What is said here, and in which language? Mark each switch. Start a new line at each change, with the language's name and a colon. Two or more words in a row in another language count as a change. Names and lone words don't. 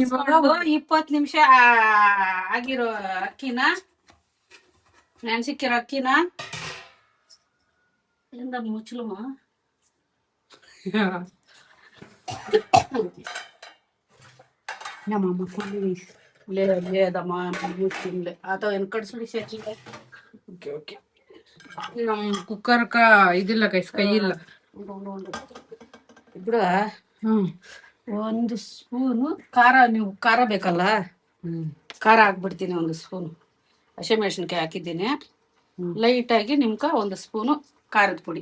Kannada: 20 ನಿಮಿಷ ಆಗಿರೋ ಅಕ್ಕಿನ, ನೆನ್ಸಿಕ್ಕಿರೋ ಅಕ್ಕಿನ ಇಂದ ಮುಚ್ಚಲಮ್ಮ ನಮ್ಮಮ್ಮ ಫುಲ್ ಗೈಸ್.
Telugu: లేదమ్మా ముచ్చింది అతో వెనకడ సుడి సెట్టింగ్
Kannada: ಓಕೆ ಓಕೆ. ನಮ್ ಕುಕ್ಕರ್ಕ ಇದಿಲ್ಲ ಗೈಸ್, ಕೈ ಇಲ್ಲ.
Telugu: ఇప్పుడు ಹ್ಮ್
Kannada: ಒಂದು ಸ್ಪೂನು ಖಾರ, ನೀವು ಖಾರ ಬೇಕಲ್ಲ, ಖಾರ ಹಾಕ್ಬಿಡ್ತೀನಿ. ಒಂದು ಸ್ಪೂನು ಹಸಿಮೆಣಸಿನ್ಕಾಯಿ ಹಾಕಿದ್ದೀನಿ. ಲೈಟಾಗಿ ನಿಮ್ಕ ಒಂದು ಸ್ಪೂನು ಖಾರದ ಪುಡಿ.